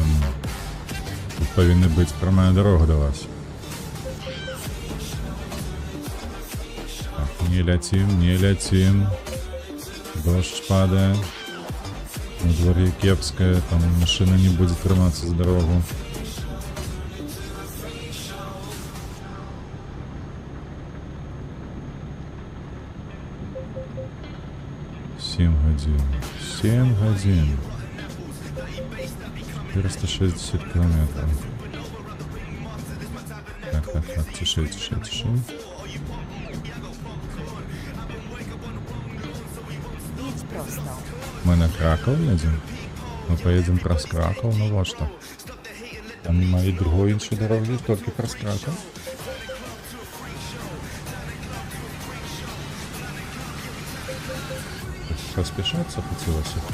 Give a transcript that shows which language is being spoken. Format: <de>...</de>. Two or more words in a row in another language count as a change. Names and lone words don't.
<be>Тут павінна быць прамая дорога до вас. Так, не ляцім. Дождь падае. На дворе кепская, там машина не будет трымацца за дорогу.</be> <ru>Семь годин. 460 километров. Так, тише.</ru> <pl>Idź prosto.</pl> <ru>Мы на Краков едем? Мы поедем праз Краков, ну вот что.</ru> <uk>Там нема і другой іншої дороги, тільки праз Краков.</uk> <ru>Поспешаться хотелось.</ru>